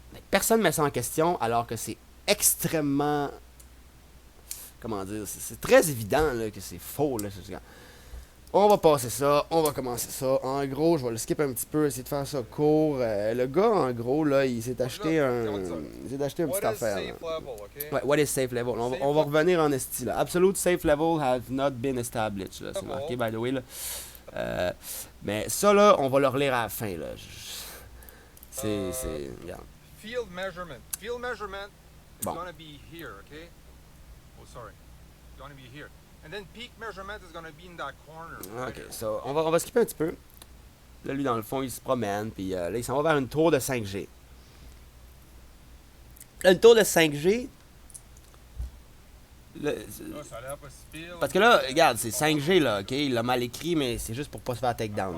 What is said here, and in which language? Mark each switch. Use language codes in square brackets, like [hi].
[fr] Personne ne met ça en question alors que c'est extrêmement. Comment dire, c'est très évident là, que c'est faux. Là, on va passer ça, on va commencer ça. En gros, je vais le skip un petit peu, essayer de faire ça court. Le gars, en gros, là, il s'est acheté une petite affaire. Là. [en] Ouais, what is safe level? [fr] On va revenir en esti, là. [en] Absolute safe level have not been established, [fr] là. C'est marqué, [en] by the way, [fr] là. Euh, mais ça, là, on va le relire à la fin, là. Regarde. [en] Field measurement. Field measurement is [fr] Bon. [en] going to be here, okay? Oh, sorry. It's going to be here. And then peak measurement is going to be in that corner. [fr] Ok, so, on va skipper un petit peu. Là, lui, dans le fond, il se promène, puis là, il s'en va vers une tour de 5G. Là, une tour de 5G. Là, Là, ça a l'air pas si pire. parce que là, regarde, c'est 5G, là, ok? Il l'a mal écrit, mais c'est juste pour pas se faire takedown.